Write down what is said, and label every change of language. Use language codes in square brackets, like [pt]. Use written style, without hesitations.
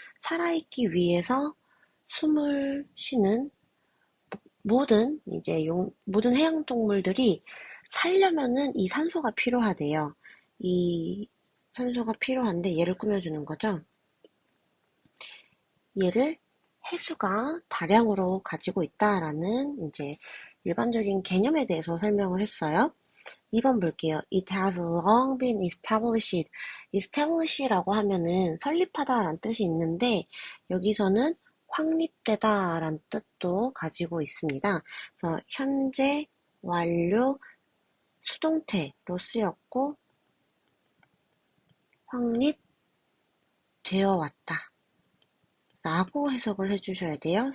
[ko] 살아있기 위해서 숨을 쉬는 모든 해양 동물들이 살려면은 이 산소가 필요하대요. 이 산소가 필요한데 얘를 꾸며주는 거죠. 얘를 해수가 다량으로 가지고 있다라는 이제 일반적인 개념에 대해서 설명을 했어요. 2번 볼게요. [en] It has long been established. [ko] establish라고 하면은 설립하다라는 뜻이 있는데 여기서는 확립되다라는 뜻도 가지고 있습니다. 그래서 현재 완료 수동태로 쓰였고 확립되어 왔다 라고 해석을 해주셔야 돼요.